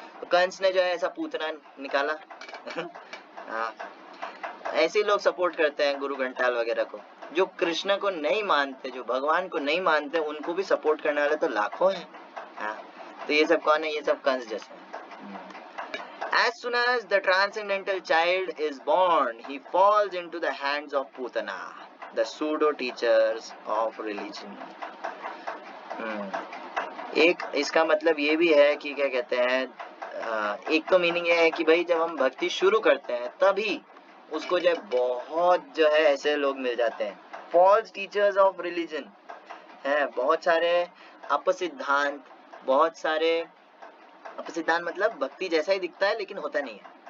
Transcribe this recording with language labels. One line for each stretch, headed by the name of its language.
Hindi: तो कंस ने जो है ऐसा पूतना निकाला। हाँ, ऐसे लोग सपोर्ट करते हैं गुरु घंटाल वगैरह को। जो कृष्ण को नहीं मानते, जो भगवान को नहीं मानते, उनको भी सपोर्ट करने वाले तो लाखों हैं। हाँ, तो ये सब कौन है, ये सब कंस जैसे हैं।
English: As soon as the transcendental child is born, he falls into the hands of Putana, the pseudo teachers of religion।
Hindi: एक इसका मतलब ये भी है कि क्या कहते हैं, एक तो मीनिंग ये है कि भाई जब हम भक्ति शुरू करते हैं तभी उसको जो है बहुत जो है ऐसे लोग मिल जाते हैं, फॉल्स टीचर्स ऑफ रिलीजन है। बहुत सारे अपसिद्धांत, बहुत सारे अपसिद्धांत मतलब भक्ति जैसा ही दिखता है लेकिन होता नहीं है।